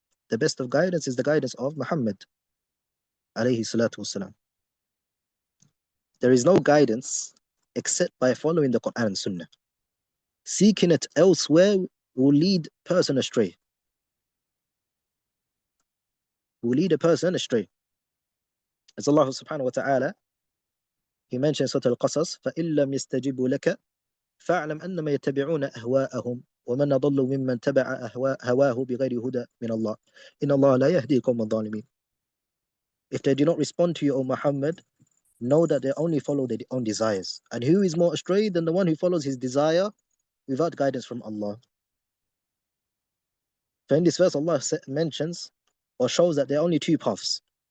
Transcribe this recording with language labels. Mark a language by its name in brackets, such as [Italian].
[English] The best of guidance is the guidance of Muhammad alayhi salatu wasalam. There is no guidance except by following the Quran and Sunnah. Seeking it elsewhere will lead a person astray. Will lead a person astray. As Allah subhanahu wa ta'ala, He mentions Surah Al-Qasas, [Arabic] فَإِن لَمْ يَسْتَجِبُوا لَكَ فَاعْلَمْ أَنَّمَا يَتَّبِعُونَ أَهْوَاءَهُمْ وَمَنْ أَضَلُّ مِمَّنْ تَبَعَ هَوَاهُ بِغَيْرِ هُدًى مِنَ اللَّهِ إِنَّ اللَّهَ لَا يَهْدِي الْقَوْمَ الظَّالِمِينَ. [English] If they do not respond to you, O Muhammad, know that they only follow their own desires. And who is more astray than the one who follows his desire without guidance from Allah? So in this verse, Allah mentions or shows that there are only two paths.